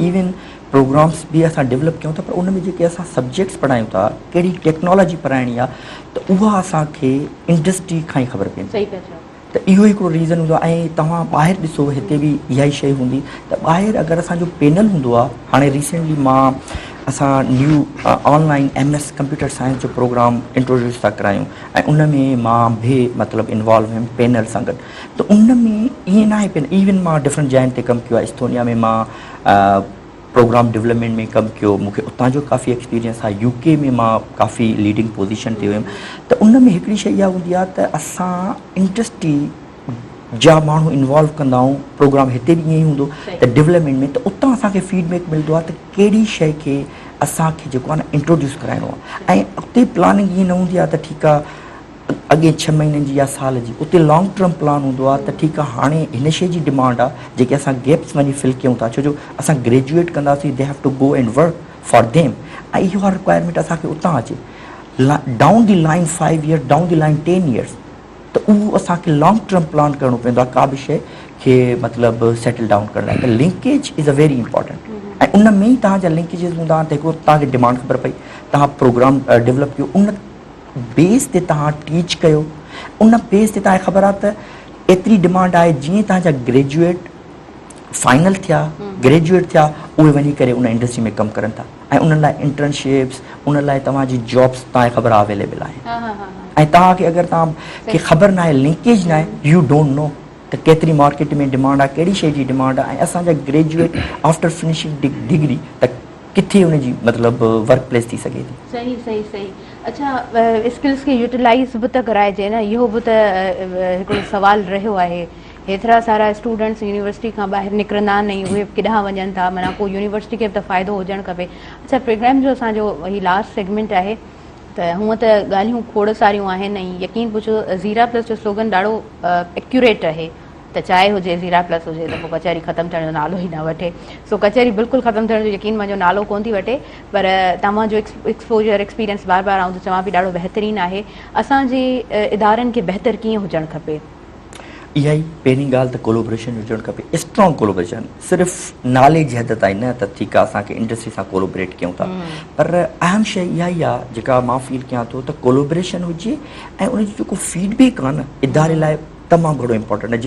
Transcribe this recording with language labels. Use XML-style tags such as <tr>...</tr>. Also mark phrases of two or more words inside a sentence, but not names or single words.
<en>even programs</en> <sd>बि असां डेवलप कयूं था पर उन में जेके असां सब्जेक्ट्स पढ़ायूं था, कहिड़ी टेक्नोलॉजी पढ़ाइणी आहे त उहा असांखे इंडस्ट्री खां ई ख़बर पवंदी। त इहो हिकिड़ो रीज़न हूंदो आहे। ऐं तव्हां ॿाहिरि ॾिसो, हिते बि इहा ई शइ हूंदी त ॿाहिरि अगरि असांजो पैनल हूंदो आहे। हाणे रिसेंटली असां</sd> <en>new online MS computer science</en> <sd>जो प्रोग्राम इंट्रोड्यूस था करायूं ऐं उन में मां बि मतिलबु इन्वॉल्व हुयुमि पैनल सां गॾु। त उन में ईअं न आहे पैनल, इवन मां डिफरेंट जाइनि ते कमु कयो आहे। एस्तोनिया में मां</sd> <en>program development</en> <sd>में कमु कयो, मूंखे उतां जो काफ़ी एक्सपीरियंस आहे। UK में मां काफ़ी</sd> <en>leading position</en> <sd>ते हुयुमि। त उन में हिकिड़ी शइ इहा हूंदी आहे त असां इंडस्ट्री जा माण्हू इन्वॉल्व कंदा आहियूं। प्रोग्राम हिते बि ईअं ई हूंदो त डेवलपमेंट में त उतां असांखे फीडबैक मिलंदो आहे त कहिड़ी शइ खे असांखे जेको आहे न इंट्रोड्यूस कराइणो आहे। ऐं उते प्लानिंग ईअं न हूंदी आहे त ठीकु आहे अॻे 6 महीननि जी या साल जी, उते</sd> <en>long term plan</en> <sd>हूंदो आहे त ठीकु आहे हाणे हिन शइ जी डिमांड आहे जेके असां गैप्स वञी फिल कयूं था। छो जो असां ग्रेजुएट कंदासीं,</sd> <en>They have to go and work for them.</en> <sd>ऐं इहो रिक्वायरमेंट असांखे उतां अचे</sd> <en>down the line 5 years, down the line 10 years.</en> <sd>त उहो असांखे</sd> <en>long term plan</en> <sd>करिणो पवंदो आहे का बि शइ खे मतिलबु</sd> <en>settle down</en> <sd>करण लाइ।</sd> <en>त linkage is a very important।</en> <sd>ऐं उन में ई तव्हांजा लिंकेजिस हूंदा त हिकिड़ो तव्हांखे डिमांड ख़बर पई, तव्हां</sd> <en>program develop</en> <sd>कयो, उन बेस ते तव्हां टीच कयो, उन बेस ते तव्हांखे ख़बर आहे त एतिरी डिमांड आहे। जीअं तव्हांजा ग्रेजुएट फाइनल थिया, ग्रेजुएट थिया, उहे वञी करे उन इंडस्ट्री में कमु करनि था ऐं उन लाइ इंटर्नशिप्स, उन लाइ तव्हांजी जॉब्स तव्हांखे ख़बर आहे अवेलेबल आहे। ऐं तव्हांखे अगरि तव्हांखे ख़बर न आहे, लिंकेज न आहे,</sd> <en>you don't know</en> <sd>त केतिरी मार्केट में डिमांड आहे, कहिड़ी शइ जी डिमांड आहे। ऐं असांजा ग्रेजुएट</sd> <en>after finishing degree</en> <sd>त किथे उनजी मतिलबु</sd> <en>work place</en> <sd>थी सघे थी। सही सही सही। अच्छा, स्किल्स खे यूटिलाइज़ बि त कराइजे न, इहो बि त हिकिड़ो सुवालु रहियो आहे। हेतिरा सारा स्टूडेंट्स यूनिवर्सिटी खां ॿाहिरि निकिरंदा आहिनि, उहे केॾांहुं वञनि था, माना पोइ यूनिवर्सिटी खे बि त फ़ाइदो हुजणु खपे। अच्छा, प्रोग्राम जो असांजो हीउ</sd> <en>last segment</en> <sd>आहे त हूअं त ॻाल्हियूं खोड़ सारियूं आहिनि ऐं यकीन पुछो ज़ीरा प्लस जो स्लोगन ॾाढो एक्यूरेट आहे त चाहे हुजे ज़ीरा प्लस हुजे त पोइ कचहरी ख़तमु थियण जो नालो ई न वठे। सो कचहरी बिल्कुलु ख़तमु थियण जो यकीन मुंहिंजो नालो कोन थी वठे, पर तव्हांजो</sd> <en>exposure experience</en> <sd>बार बार आऊं त चवां पई ॾाढो बहितरीनु आहे। असांजे इदारनि खे बहितर कीअं हुजणु खपे? इहा ई पहिरीं ॻाल्हि त कोलोब्रेशन हुजणु खपे,</sd> <en>strong collaboration.</en> <sd>सिर्फ़ु नाले जी हद ताईं न त ठीकु आहे असांखे इंडस्ट्री सां कोलोबरेट कयूं था, पर अहम शइ इहा ई आहे जेका मां फील कयां थो त कोलोब्रेशन हुजे ऐं उनजो जेको फीडबैक आहे न इदारे लाइ तमामु घणो इम्पोर्टेंट आहे।</sd>